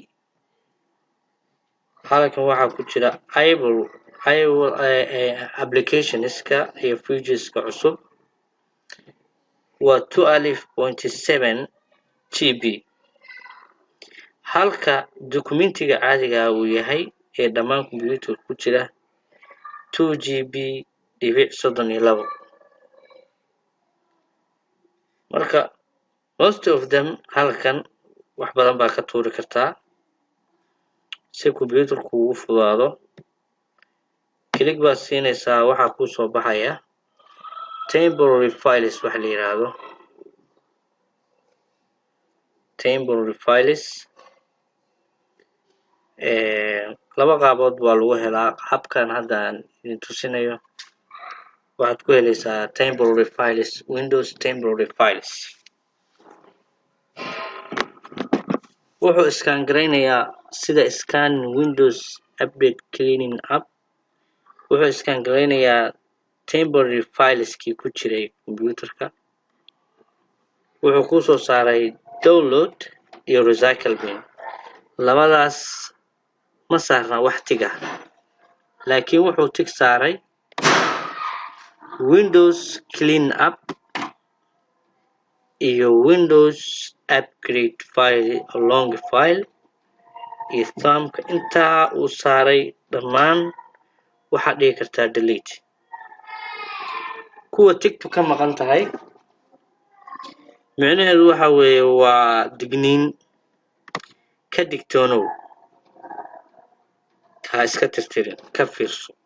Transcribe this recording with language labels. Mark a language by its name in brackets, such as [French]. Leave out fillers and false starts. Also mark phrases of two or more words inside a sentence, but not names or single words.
[Somali] halkan waxaa ku jira applications-ka iyo features-ka cusub waa 12.7 GB. halka documentiga caadiga ah uu yahay ee dhammaan computer ku jira 2 GB.32. marka [English] most of them [Somali] halkan wax badan baa ka tuuri kartaa si computerku ugu fudaado. click baa siinaysaa waxaa ku soo baxaya [English] temporary files [Somali] wax la yiraahdo. [English] temporary files [Somali] laba qaabood waa lagu helaa. habkan hadda aan idin tusinayo waxaad ku helaysaa [English] temporary files Windows temporary files. [Somali] wuxuu iskaan gareynayaa sida [English] scan Windows update cleaning app. [Somali] wuxuu iskaan gareynayaa [English] temporary files-kii [Somali] ku jiray computerka. wuxuu ku soo saaray download iyo [English] recycle bin. [Somali] labadaas ma saarna wax tiga laakiin wuxuu tig saaray [English] Windows clean up [Somali] iyo [English] Windows upgrade file long file [Somali] iyo thumbka. intaa uu saaray dhammaan waxaad dhigi kartaa delete. kuwa tigtu ka maqan tahay micnaheedu waxa weeye waa digniin ka digtoonow ha iska tirtirin ka fiirso.